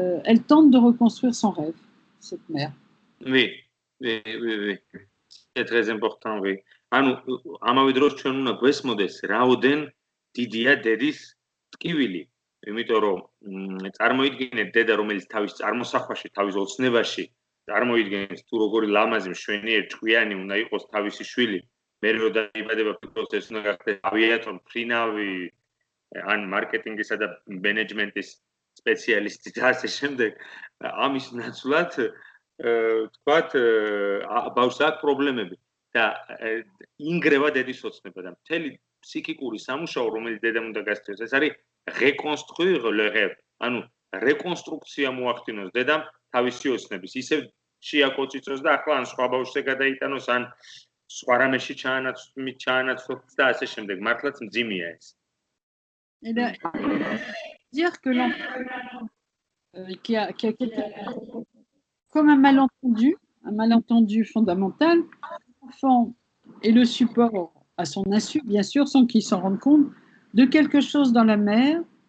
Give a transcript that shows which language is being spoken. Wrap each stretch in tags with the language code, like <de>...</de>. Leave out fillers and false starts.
<fr>elle tente de reconstruire son rêve, cette mère. Oui. C'est très important, oui.</fr> <ka>ანუ ამავე დროს ჩვენ უნდა გვესმოდეს რაოდენ დიდია დედის ტკივილი, იმიტომ რომ წარმოიდგინეთ დედა, რომელიც თავის წარმოსახვაში, თავის ოცნებაში წარმოიდგენს თუ როგორი ლამაზი მშვენიერი ჭკვიანი უნდა იყოს თავისი შვილი, მე რო დაიბადება ფიქრობს ეს უნდა გახდეს ავიატორი, ფრინავი, ან მარკეტინგისა და მენეჯმენტის სპეციალისტი და ასე შემდეგ. ამის ნაცვლად თქვათ ბავშვს აქვს პრობლემები და ინგრევა დედის ოცნება და მთელი ფსიქიკური სამუშაო, რომელიც დედამ უნდა გასწროს, ეს არის</ka> <fr>reconstruire le rêve.</fr> <ka>ანუ რეკონსტრუქცია მოახდინოს დედამ თავისი ოცნების. ისევ შეაკოწიწოს და ახლა ან სხვა ბავშვზე გადაიტანოს, ან სხვა რამეში ჩაანაცვლოს და ასე შემდეგ. მართლაც მძიმეა ეს.</ka> <fr>Dire que l'enfant qui a comme un malentendu fondamental, l'enfant est le support à son insu, bien sûr, sans qu'il s'en rende compte, de quelque chose dans la mère.</fr>